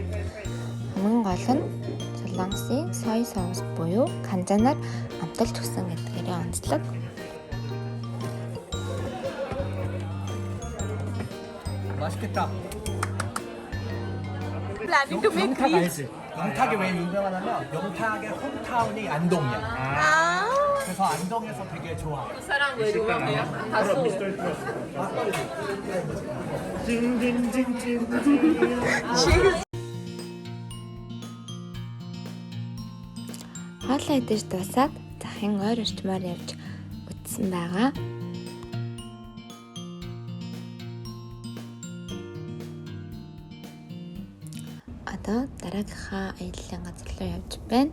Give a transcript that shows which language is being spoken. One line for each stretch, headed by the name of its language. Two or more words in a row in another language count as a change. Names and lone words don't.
Mongolian: Хамгийн гол нь солонгосын сой соус буюу канжанаар амталж өгсөн гэдгээрээ онцлог.
Korean: 맛있겠다.
English: Planning to make 영탁 these.
Korean: 알지? 영탁이 왜 유명하냐면 영탁의 홈타운이 안동이야. 그래서 안동에서 되게 좋아. 사람 왜 좋아해요? 가수.
Mongolian: Хоолоо идэж дуусаад захын ойр орчмоор явж үтсэн байгаа. Одоо дараагийнхаа аяллаа газар руу явж байна.